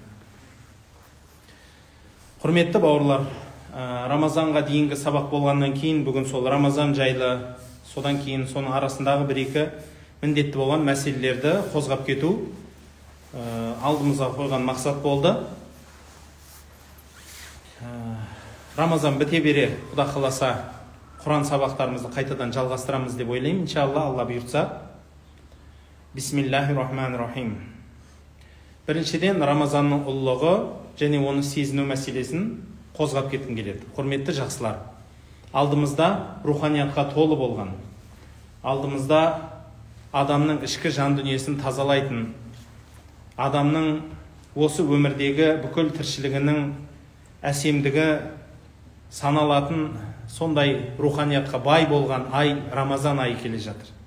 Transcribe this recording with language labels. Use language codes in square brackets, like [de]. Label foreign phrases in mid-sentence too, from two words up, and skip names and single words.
[kk] Құрметті бауырлар, Рамазанға дейінгі сабақ болғаннан кейін бүгін сол Рамазан жайлы, содан кейін соның арасындағы бір-екі міндетті болған мәселелерді қозғап кету алдымызға қойған мақсат болды. Рамазан біте бере, Құда қаласа, Құран сабақтарымызды қайтадан жалғастырамыз деп ойлаймын. Иншалла, Алла бұйыртса. [ar] بسم الله الرحمن الرحيم. [kk] Біріншіден, Рамазанның ұлылығы және оны сезіну мәселесін қозғап кеткім келеді. Құрметті жақсылар, алдымызда руханиятқа толы болған, алдымызда адамның ішкі жан дүниесін тазалайтын, адамның осы өмірдегі бүкіл тіршілігінің әсемдігі саналатын сондай руханиятқа бай болған ай, Рамазан айы келе жатыр.